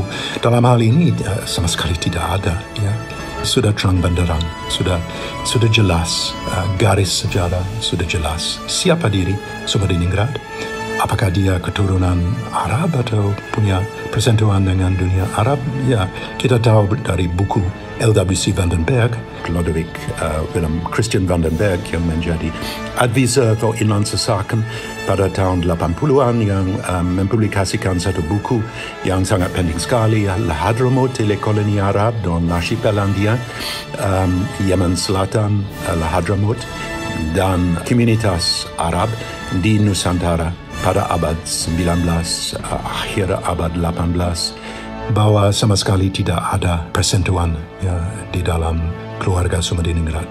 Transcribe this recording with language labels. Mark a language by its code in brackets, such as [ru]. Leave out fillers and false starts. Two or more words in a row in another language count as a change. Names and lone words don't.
[id] Dalam hal ini sama sekali tidak ada, ya. Sudah terang benderang, sudah jelas, garis sejarah sudah jelas. Siapa diri Soemeringrat? Apakah dia keturunan Arab atau punya persentuhan dengan dunia Arab? Ya, kita tahu dari buku L.W.C. van den Berg, Lodewijk Willem Christian van den Berg yang menjadi [en] advisor for [id] Inland Sesaken pada tahun 80-an, yang mempublikasikan satu buku yang sangat penting sekali, Al-Hadramaut, koloni Arab dan Archipelagia, Yemen Selatan, Al-Hadramaut, dan komunitas Arab di Nusantara pada abad 19, akhir abad 18, bahwa sama sekali tidak ada persentuhan, ya, di dalam keluarga Soemeringrat.